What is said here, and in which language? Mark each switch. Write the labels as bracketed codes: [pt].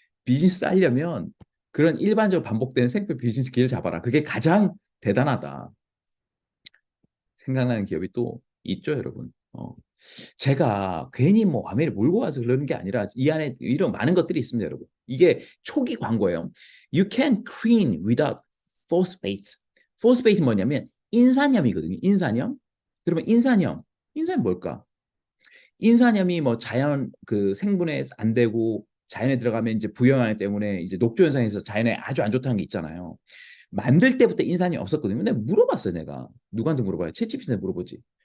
[ko] 비즈니스 하려면 그런 일반적으로 반복되는 생필 비즈니스 길을 잡아라. 그게 가장 대단하다. 생각나는 기업이 또 있죠, 여러분. 제가 괜히 뭐 아메리카 몰고 가서 그러는 게 아니라 이 안에 이런 많은 것들이 있습니다, 여러분. 이게 초기 광고예요. [en] You can clean without phosphates. [ko] phosphate이 뭐냐면 인산염이거든요. 인산염. 그러면 인산염이 뭘까? 인산염이 뭐 자연 그 생분해 안 되고 자연에 들어가면 이제 부영하기 때문에 이제 녹조 현상에서 자연에 아주 안 좋다는 게 있잖아요. 만들 때부터 인산이 없었거든요. 근데 물어봤어요, 내가. 누구한테 물어봐요? 챗GPT한테 물어보지.